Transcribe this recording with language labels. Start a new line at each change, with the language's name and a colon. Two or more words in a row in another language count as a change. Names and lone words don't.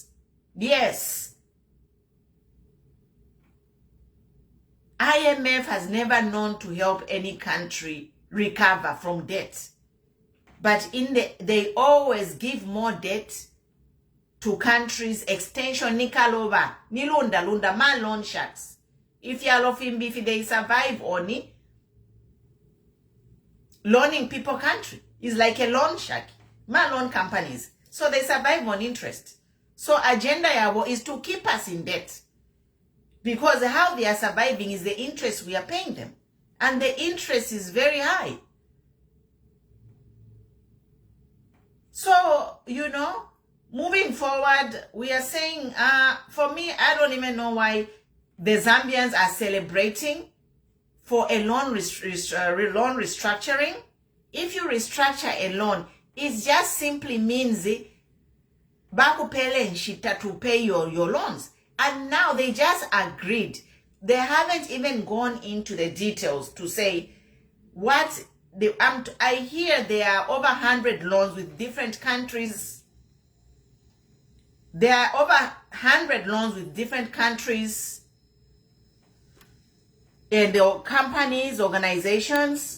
English: Yes. IMF has never known to help any country recover from debt. But they always give more debt to countries, extension
Bemba: nikalova, nilunda lunda ma
English: loan sharks. If you are if they survive only, loaning people country is like a loan shark, ma loan companies. So they survive on interest. So agenda yabo is to keep us in debt. Because how they are surviving is the interest we are paying them. And the interest is very high. So, you know, moving forward, we are saying, for me, I don't even know why the Zambians are celebrating for a loan restructuring. If you restructure a loan, it just simply means
Bemba: bakupele nshita
English: to pay your loans. And now they just agreed. They haven't even gone into the details to say what I hear there are over 100 loans with different countries. There are over 100 loans with different countries and companies, organizations.